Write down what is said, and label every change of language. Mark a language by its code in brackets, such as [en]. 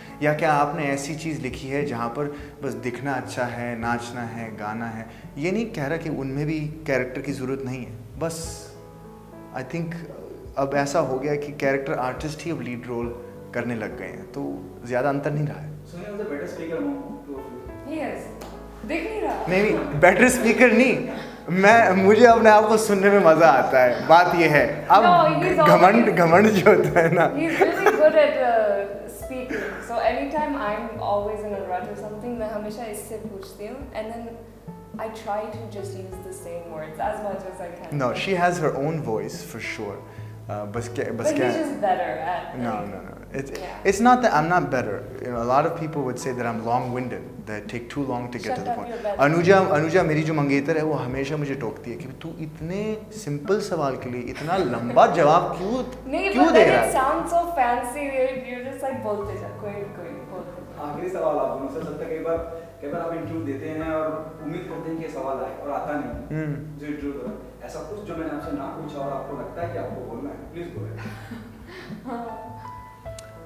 [hi] या क्या आपने ऐसी चीज़ लिखी है जहाँ पर बस दिखना अच्छा है, नाचना है, गाना है? ये नहीं कह रहा कि उनमें भी कैरेक्टर की ज़रूरत नहीं है, बस आई थिंक अब ऐसा हो गया कि कैरेक्टर आर्टिस्ट ही अब लीड रोल करने लग गए हैं, तो ज़्यादा अंतर नहीं रहा है। [en] Sonia was a better speaker among two of you. Yes. [hi] दिख नहीं रहा. नहीं, बेटर स्पीकर नहीं, मुझे अपने आप को सुनने में मज़ा आता है, बात ये है। अब [en] No, he's [hi] घमंड जो होता है ना, [en] He's really good at speaking. So anytime I'm always in a rut or something, [hi] मैं हमेशा इससे पूछती हूँ, [en] and then I try to just use the same words as much as I can. no, she has her own voice for sure. But he's just better at. No. Yeah. It's not that I'm not better. You know, a lot of people would say that I'm long-winded, that take too long to get to the point. [hi] Anuja मेरी जो मंगेतर है, वो हमेशा मुझे टोकती है कि तू इतने सिंपल सवाल के लिए इतना लंबा जवाब क्यों दे रहा है? [en] It sounds so fancy. You're just like [hi] बोलते जा, कोई बोलते जा. आखिरी सवाल आप दोनों से, सकता है कई बार आप इंटरव्यू देते हैं और उम्मीद करते हैं कि ये सवाल आए और आता नहीं, जो इंटरव्यू दो ऐसा कुछ जो मैंने आपसे ना पूछा और आपको लगता है कि आपको बोलना है, प्लीज गो अहेड।